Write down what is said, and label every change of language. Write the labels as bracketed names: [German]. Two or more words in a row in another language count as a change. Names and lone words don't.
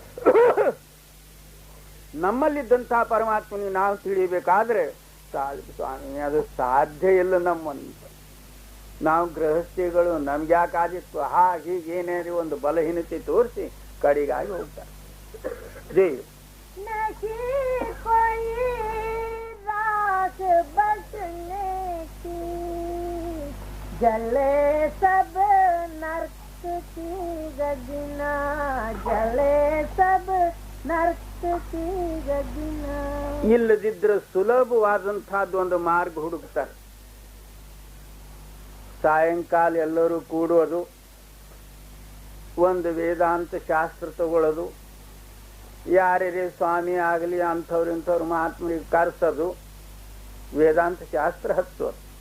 [Kannada] ನಮ್ಮಲ್ಲಿದ್ದಂತಹ ಪರಮಾತ್ಮನಿಗೆ ನಾವು ತಿಳಿಬೇಕಾದ್ರೆ ಸ್ವಾಮಿ ಅದು ಸಾಧ್ಯ ಇಲ್ಲ. ನಮ್ಮನ್ನು ನಾವು ಗೃಹಸ್ಥಿಗಳು ನಮ್ಗೆ ಯಾಕಾದಿತ್ತು ಹೀಗೇನೇ ಒಂದು ಬಲಹೀನತೆ ತೋರಿಸಿ ಕಡೆಗಾಗಿ ಹೋಗ್ತಾರೆ. [Hindi] नहीं कोई रात बचने की, जले सब नर्क की गगना, जले सब नर्क की गगना. [Kannada] ಇಲ್ಲದಿದ್ರೆ ಸುಲಭವಾದಂತಹದ್ದು ಒಂದು ಮಾರ್ಗ ಹುಡುಕ್ತಾರೆ. ಸಾಯಂಕಾಲ ಎಲ್ಲರೂ ಕೂಡೋದು, ಒಂದು ವೇದಾಂತ ಶಾಸ್ತ್ರ ತಗೊಳ್ಳೋದು, ಯಾರ್ಯಾರೇ ಸ್ವಾಮಿ ಆಗಲಿ ಅಂಥವ್ರು ಇಂಥವ್ರು ಮಹಾತ್ಮರಿಗೆ ಕರೆಸೋದು, ವೇದಾಂತ ಶಾಸ್ತ್ರ ಹಚ್ಚೋದು.